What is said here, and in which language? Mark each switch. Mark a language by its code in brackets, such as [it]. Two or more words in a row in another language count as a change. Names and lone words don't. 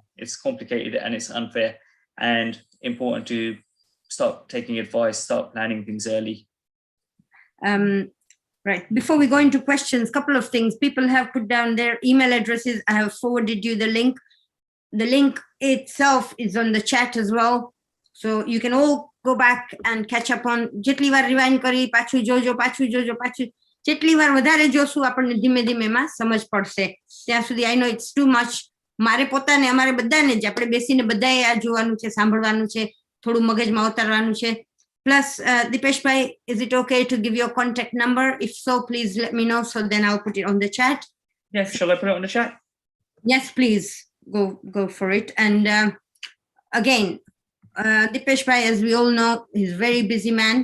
[en] It's complicated and it's unfair, and important to start taking advice, start planning things early. Right. Before we go into questions, couple of things. People have put down their email addresses. I have forwarded you the link. The link itself is on the chat as well. So you can all go back and catch up on [gu] જેટલી વાર રિવાઇન્ડ કરી પાછું જોજો જેટલી વાર વધારે જોશું આપણને ધીમે ધીમેમાં સમજ પડશે. ત્યાં સુધી [en] I know it's too much. [gu] મારે પોતાને અમારે બધાને જ આપણે બેસીને બધાએ આ જોવાનું છે, સાંભળવાનું છે, થોડું મગજમાં ઉતારવાનું છે. [en] Plus, Dipesh Bhai, is it okay to give your contact number? If so, please let me know. So then I'll put it on the chat. Yeah, shall I put it on the chat? Yes, please go for it. And again, Dipesh Bhai, as we all know, he's a very busy man.